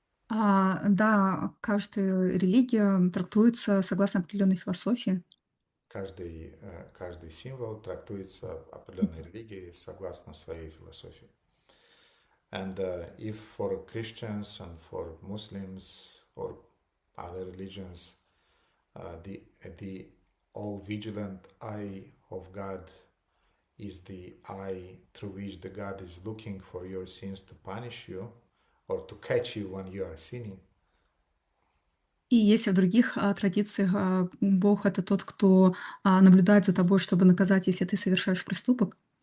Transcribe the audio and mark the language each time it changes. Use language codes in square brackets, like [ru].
[ru] Да, каждая религия трактуется согласно определенной философии. Каждый символ трактуется определенной религией согласно своей философии. [en] And if for Christians and for Muslims or other religions, the all-vigilant eye of God is the eye through which the God is looking for your sins to punish you or to catch you when you are sinning. [ru] И если в других традициях Бог — это тот, кто наблюдает за тобой, чтобы наказать, если ты совершаешь проступок,